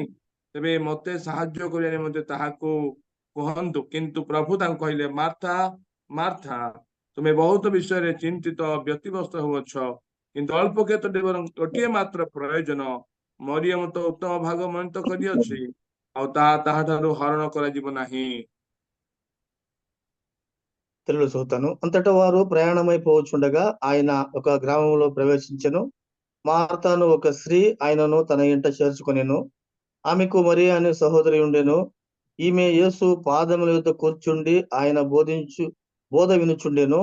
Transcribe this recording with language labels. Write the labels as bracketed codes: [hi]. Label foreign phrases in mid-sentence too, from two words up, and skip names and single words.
[or] ତେବେ ମତେ ସାହାଯ୍ୟ କରିବା ନିମନ୍ତେ ତାହାକୁ କୁହନ୍ତୁ। କିନ୍ତୁ ପ୍ରଭୁ ତାଙ୍କୁ କହିଲେ, ମାର୍ଥା ମାର୍ଥା, ତୁମେ ବହୁତ ବିଷୟରେ ଚିନ୍ତିତ ବ୍ୟତିବ୍ୟସ୍ତ ହେଉଅଛ, କିନ୍ତୁ ଅଳ୍ପ କେତୋଟି ବରଂ ଗୋଟିଏ ମାତ୍ର ପ୍ରୟୋଜନ। ମରିୟମ ତ ଉତ୍ତମ ଭାଗ ମନୋନୀତ କରିଅଛି, ଆଉ ତାହାଠାରୁ ହରଣ କରାଯିବ ନାହିଁ। [te] తెలుగులో చదువుతాను. అంతటా వారు ప్రయాణమైపోవచ్చుండగా ఆయన ఒక గ్రామంలో ప్రవేశించెను. మార్తాను ఒక స్త్రీ ఆయనను తన ఇంట చేర్చుకొనెను. ఆమెకు మరియ అనే సహోదరి ఉండెను. ఈమె యేసు పాదముల యొద్ద కూర్చుండి ఆయన బోధ వినుచుండెను.